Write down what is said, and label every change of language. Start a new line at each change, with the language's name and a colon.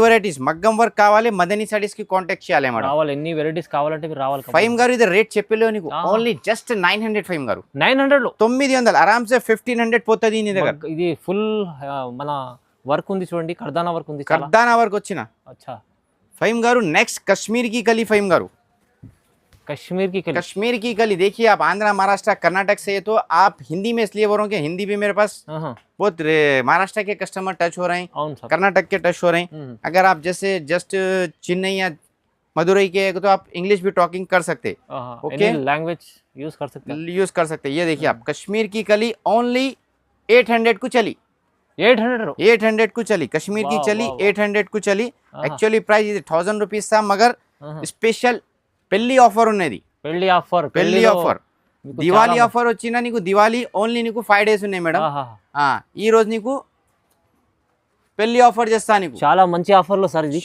Telugu: Varieties మగ్గం work కావాలి, మదనీ సారీస్ కి కాంటాక్ట్ చేయాలి మేడం. ఎన్ని వెరైటీస్ కావాలంటే రావాలి. ఫైమ్ గారు ఇది రేట్ చెప్పలేవు నీకు, ఓన్లీ జస్ట్ 900 ఫైమ్ గారు, 900 ఆరామ్సే 1500 పోతుంది నీ దగ్గర. ఇది ఫుల్ మన వర్క్ ఉంది చూడండి, కర్దానా వర్క్ ఉంది, కర్దానా వర్క్ వచ్చిన ఫైమ్ గారు.
Hindi: నెక్స్ట్ కశ్मीर की कली ఫైమ్ గారు, कश्मीर की कली देखिए आप, आंध्रा महाराष्ट्र कर्नाटक से, तो आप हिंदी में इसलिए बोल रहा हूँ कि हिंदी भी मेरे पास बहुत महाराष्ट्र के कस्टमर टच हो रहे हैं, कर्नाटक के टच हो रहे हैं. अगर आप जैसे जस्ट चेन्नई या मदुरई के तो आप इंग्लिश भी टॉकिंग कर सकते, ओके लैंग्वेज यूज कर सकते. ये देखिए आप, कश्मीर की कली ओनली 800 को चली, 800 को चली, कश्मीर की चली 800 को चली. एक्चुअली प्राइस
Telugu: ఇది 1000 రూపీస్
Hindi: था, मगर
Telugu: స్పెషల్ పెళ్లి ఆఫర్ ఉన్నది, పెళ్లి ఆఫర్ దివాళీ ఆఫర్ వచ్చిన నీకు, దివాళీ ఓన్లీ నీకు 5 days ఉన్నాయి మేడం. ఈ రోజు నీకు పెళ్లి ఆఫర్ చేస్తా నీకు, చాలా మంచి ఆఫర్ లో సార్, ఇది